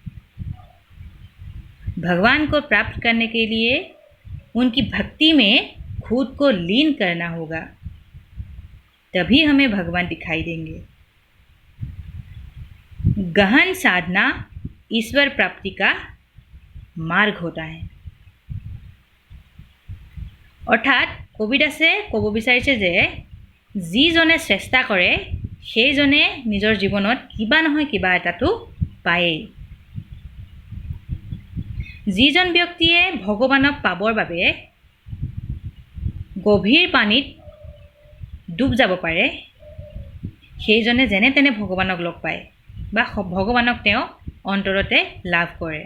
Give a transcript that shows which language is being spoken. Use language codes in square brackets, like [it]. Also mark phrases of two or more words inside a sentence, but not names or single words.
[hi] भगवान को प्राप्त करने के लिए उनकी भक्ति में खुद को लीन करना होगा, तभी हमें भगवान दिखाई देंगे। गहन साधना ईश्वर प्राप्ति का मार्ग होता है। [as] অৰ্থাৎ কবিদাসে ক'ব বিচাৰিছে যে যিজনে চেষ্টা কৰে সেইজনে নিজৰ জীৱনত কিবা নহয় কিবা এটাটো পায়েই। যিজন ব্যক্তিয়ে ভগৱানক পাবৰ বাবে গভীৰ পানীত ডুব যাব পাৰে, সেইজনে যেনে তেনে ভগৱানক লগ পায় বা ভগৱানক তেওঁ অন্তৰতে লাভ কৰে।